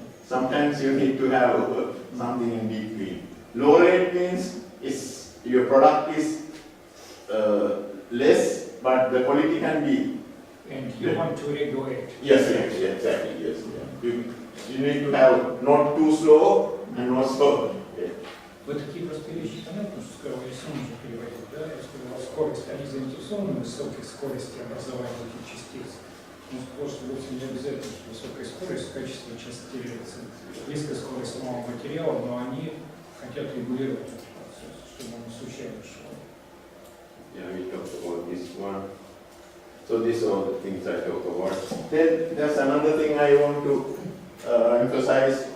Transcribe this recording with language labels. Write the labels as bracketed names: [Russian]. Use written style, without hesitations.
[English] Sometimes you need to have something in between. Low rate means your product is less, but the quality can be. And you want to regulate. Yes, exactly, yes. Yeah. You need to have not too slow and not slow. Yeah. [Russian] Вот такие простые вещи понятно, что сказал, если нужно переводить, да, я сказал, скорость, они заинтересованы в высокой скорости образования этих частиц. Но сказал, что вовсе не обязательно, что высокая скорость, качество частиц теряется. Низкая скорость самого материала, но они хотят регулировать этот процесс, чтобы он не случайно шел. [English] Yeah, we talked about this one. So these are all the things I talk about. Then there's another thing I want to emphasize.